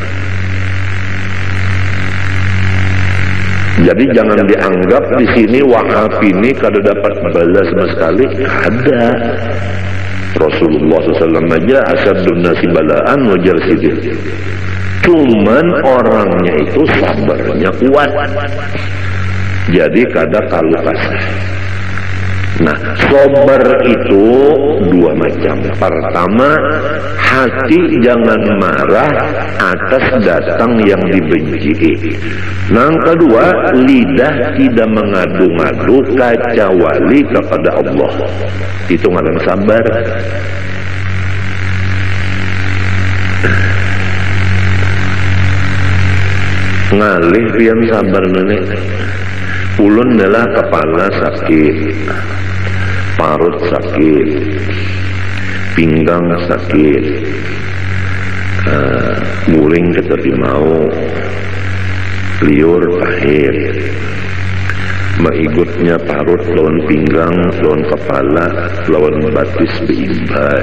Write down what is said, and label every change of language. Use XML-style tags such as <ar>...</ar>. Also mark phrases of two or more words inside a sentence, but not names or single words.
<id>Jadi jangan dianggap di sini wa'afini kada dapat balas sama sekali. Ada. Rasulullah SAW aja</id> <ar>asyadun nasi balaan</ar> <id>wajar sidin. Cuman orangnya itu sabarnya kuat.</id> <bjn>Jadi kada kalu kasar.</bjn> <id>Nah, sabar itu dua macam. Pertama, hati jangan marah atas datang yang dibenci. Yang kedua, lidah tidak mengadu-ngadu kecuali kepada Allah.</id> <bjn>Itu ngaran sabar. Ngalih pian sabar nenek. Ulun adalah kepala sakit, parut sakit, pinggang sakit, guling ketepi mau, liur pahit, maigutnya parut lawan pinggang, lawan kepala, lawan batis beimbai.</bjn>